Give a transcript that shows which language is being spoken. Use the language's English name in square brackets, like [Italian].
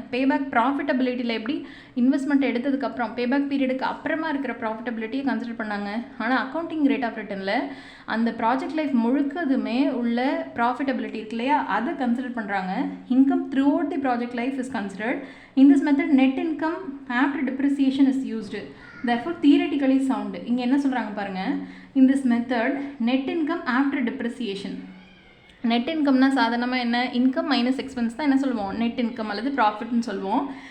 [Tamil] பேபேக் ப்ராஃபிட்டபிலிட்டியில் எப்படி இன்வெஸ்ட்மெண்ட் எடுத்ததுக்கப்புறம் பேபேக் பீரியடுக்கு அப்புறமா இருக்கிற ப்ராஃபிட்டபிலிட்டியை கன்சிடர் பண்ணாங்க. ஆனால் அக்கௌண்டிங் ரேட் ஆஃப் ரிட்டர்னில் அந்த ப்ராஜெக்ட் லைஃப் முழுக்கதுமே உள்ள ப்ராஃபிட்டபிலிட்டி இருக்கு இல்லையா, அதை கன்சிடர் பண்ணுறாங்க. [English] Income throughout the project life is considered. In this method net income after depreciation is used. therefore theoretically sound. [Tamil] இங்கே என்ன சொல்கிறாங்க பாருங்கள். [English] in this method net income after depreciation. [Tamil] Net இன்கம்னா சாதாரணமாக என்ன, இன்கம் மைனஸ் எக்ஸ்பென்ஸ் தான் என்ன சொல்லுவோம், net income அல்லது ப்ராஃபிட்னு சொல்லுவோம்.